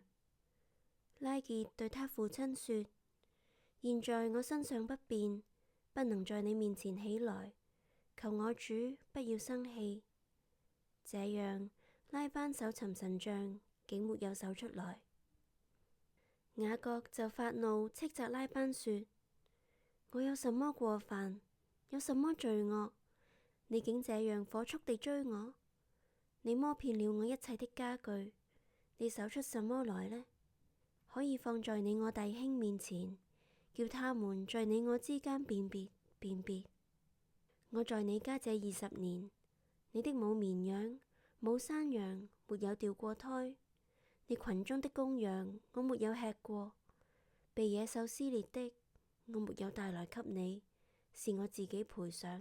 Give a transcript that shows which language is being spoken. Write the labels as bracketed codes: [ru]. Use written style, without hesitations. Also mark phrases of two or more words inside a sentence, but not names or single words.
[zh] 拉結對他父親說：現在我身上不便，不能在你面前起來，求我主不要生氣。這樣，拉班搜尋神像，竟沒有搜出來。雅各就發怒，斥責拉班說：我有什麼過犯，有什麼罪惡，你竟這樣火速地追我？你摸遍了我一切的家具，你搜出什麼來呢？可以放在你我弟兄面前，叫他們在你我之間辨別辨別。我在你家這20年，你的母綿羊、母山羊沒有掉過胎，你群中的公羊我沒有吃過，被野獸撕裂的我沒有帶來給你，是我自己賠償。